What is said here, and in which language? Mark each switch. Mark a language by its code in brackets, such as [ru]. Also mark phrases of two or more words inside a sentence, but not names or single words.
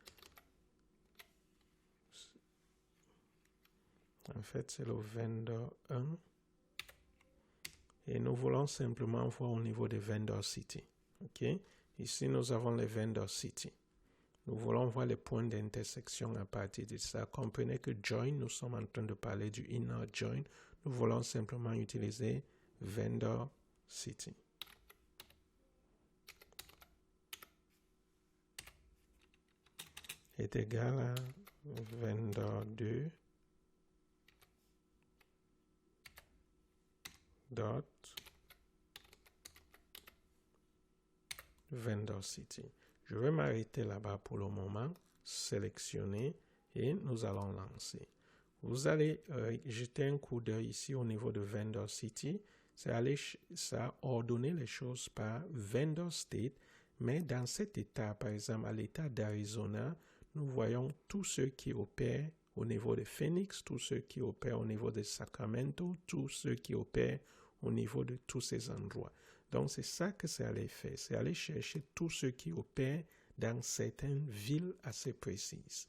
[fr] En fait, c'est le vendor 1. Et nous voulons simplement voir au niveau de [en] vendor city. [fr] OK? Ici, nous avons les [en] vendor city. [fr] Nous voulons voir les points d'intersection à partir de ça. Comprenez que join, nous sommes en train de parler du [en] inner join. [fr] Nous voulons simplement utiliser [en] vendor city. [fr] Est égal à [en] vendor 2 dot vendor city. [fr] Je vais m'arrêter là-bas pour le moment, sélectionner et nous allons lancer. Vous allez jeter un coup d'œil ici au niveau de [en] vendor city. [fr] Ça ordonner les choses par [en] vendor state, [fr] mais dans cet état, par exemple à l'état d'Arizona, nous voyons tous ceux qui opèrent au niveau de Phoenix, tous ceux qui opèrent au niveau de Sacramento, tous ceux qui opèrent au niveau de tous ces endroits. Donc, c'est ça que c'est aller faire. C'est aller chercher tous ceux qui opèrent dans certaines villes assez précises.